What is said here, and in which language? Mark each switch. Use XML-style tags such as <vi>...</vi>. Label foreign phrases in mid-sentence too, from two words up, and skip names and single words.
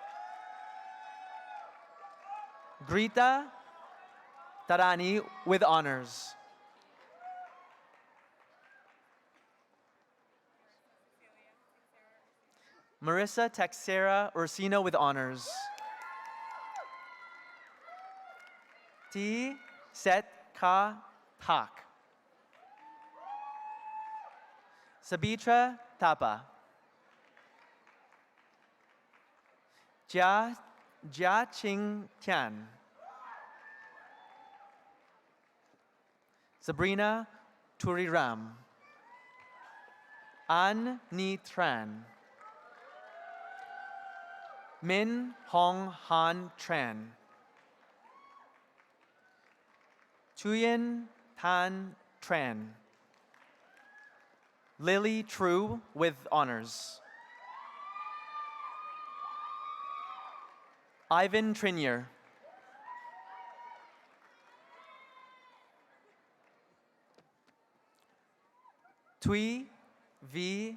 <en>Grita Tarani with honors. Marissa Texera Orsino with honors. T. Set Ka Tak. Sabitra Tapa. Jia Ching Tian. Sabrina Turiram. An Ni Tran. Min Hong Han Tran. Chuyen Tan Tran. Lily True with honors. Ivan Trinier. Tui V.</en>